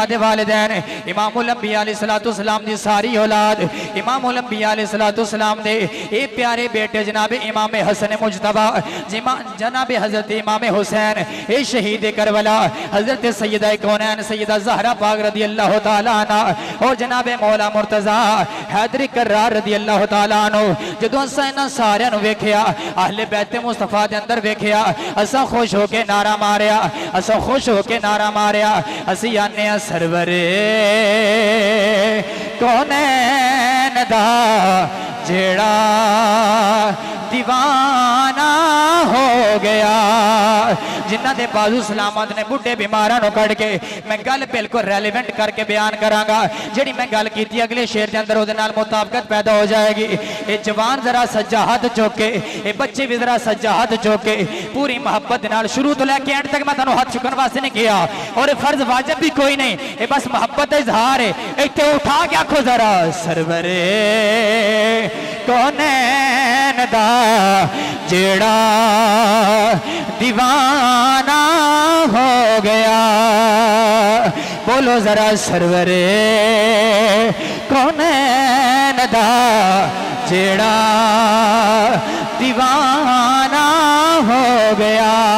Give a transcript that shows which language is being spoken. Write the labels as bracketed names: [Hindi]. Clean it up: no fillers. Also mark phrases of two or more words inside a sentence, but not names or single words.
[Punjabi] دے والدین، امام الانبیاء علیہ السلام دی ساری اولاد، امام الانبیاء علیہ السلام دے اے پیارے بیٹے جناب امام حسن مجتبیٰ, جناب حضرت امام حسین، اے شہید کربلا، حضرت سیدہ کونین سیدہ زہرا پاک رضی اللہ تعالیٰ عنہا، اور جناب مولا مرتضیٰ حیدر کرار رضی اللہ تعالیٰ عنہ, جدوں اساں انہاں ساریاں نوں ویکھیا، اہل بیت مصطفیٰ دے اندر ویکھیا، اساں خوش ہو کے نعرہ ماریا، اساں خوش ہو کے نعرہ ماریا، اسیں آنے سرور کونین دا جہڑا دیوانہ ہو گیا. جنہاں دے بازو سلامت نے بڈھے بیماراں نوں کڈھ کے میں گل بالکل ریلیوینٹ کر کے بیان کراں گا. جہڑی میں گل کیتی اگلے شعر کے اندر اوہدے نال مطابقت پیدا ہو جائے گی. یہ جوان ذرا سجا ہتھ چک کے، یہ بچے وی ذرا سجا ہتھ چک کے پوری محبت نال شروع توں لے کے اینڈ تک میں تہانوں ہتھ چکن واسطے نہیں کیا، اور فرض واجب وی کوئی نہیں, [Urdu] یہ بس محبت کا اظہار ہے. [Punjabi] ایتھے اٹھا کے آکھو ذرا سرور کونین دا جہڑا دیوانہ ہو گیا. بولو ذرا سرور کونین دا جہڑا دیوانہ ہو گیا.